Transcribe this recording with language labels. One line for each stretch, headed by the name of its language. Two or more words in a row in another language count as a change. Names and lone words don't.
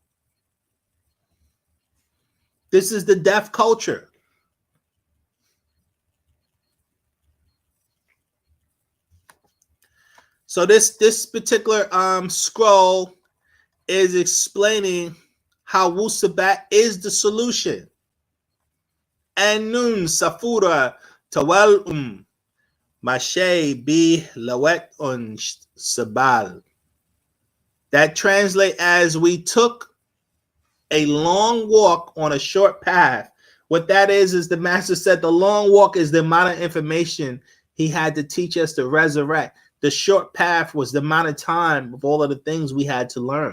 English: This is the death culture. So this particular scroll is explaining how Wu-Sabat is the solution. Anun safura tawal mashay bi lawet on sabal. That translate as we took a long walk on a short path. What that is the master said the long walk is the amount of information he had to teach us to resurrect. The short path was the amount of time of all of the things we had to learn.